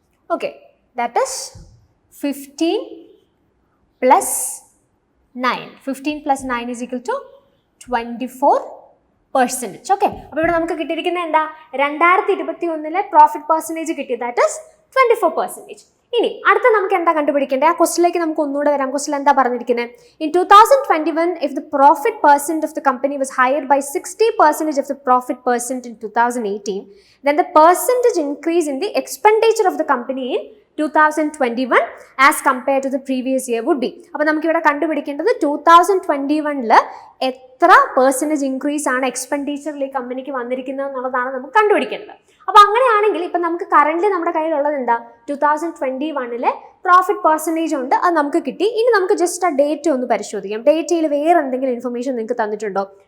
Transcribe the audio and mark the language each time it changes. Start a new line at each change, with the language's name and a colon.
English: Okay, that is 15 plus 9. 15 plus 9 is equal to 24%.
Malayalam: Okay, അപ്പോൾ ഇവിടെ നമുക്ക് കിട്ടിയിരിക്കുന്നത് എന്താ, 2021 പ്രോഫിറ്റ് പെർസെൻറ്റേജ് കിട്ടി,
English: that is
Malayalam: 24%. ഇനി അടുത്ത നമുക്ക് എന്താ കണ്ടുപിടിക്കേണ്ടത്? ആ ക്വസ്റ്റിലേക്ക് നമുക്ക് ഒന്നുകൂടെ വരാം. ക്വസ്റ്റിൽ എന്താ പറഞ്ഞിരിക്കുന്നത്?
English: In 2021 if the profit percent of the company was higher by 60% of the profit percent in 2018, then the percentage increase in the expenditure of the company in 2021 as compared to the previous year would be.
Malayalam: അപ്പോൾ നമുക്ക് ഇവിടെ കണ്ടുപിടിക്കേണ്ടത് 2021 എത്ര percentage increase ആണ് എക്സ്പെൻഡിച്ചറിൽ ഈ കമ്പനിക്ക് വന്നിരിക്കുന്നത് എന്നുള്ളതാണ് നമുക്ക് കണ്ടുപിടിക്കേണ്ടത്. അപ്പോൾ അങ്ങനെയാണെങ്കിൽ ഇപ്പം നമുക്ക് കറന്റ് നമ്മുടെ കയ്യിലുള്ളത് എന്താ, 2021 പ്രോഫിറ്റ് പെർസെൻറ്റേജ് ഉണ്ട്, അത് നമുക്ക് കിട്ടി. ഇനി നമുക്ക് ജസ്റ്റ് ആ ഡേറ്റ് ഒന്ന് പരിശോധിക്കാം. ഡേറ്റയിൽ വേറെ എന്തെങ്കിലും ഇൻഫർമേഷൻ നിങ്ങൾക്ക് തന്നിട്ടുണ്ടോ?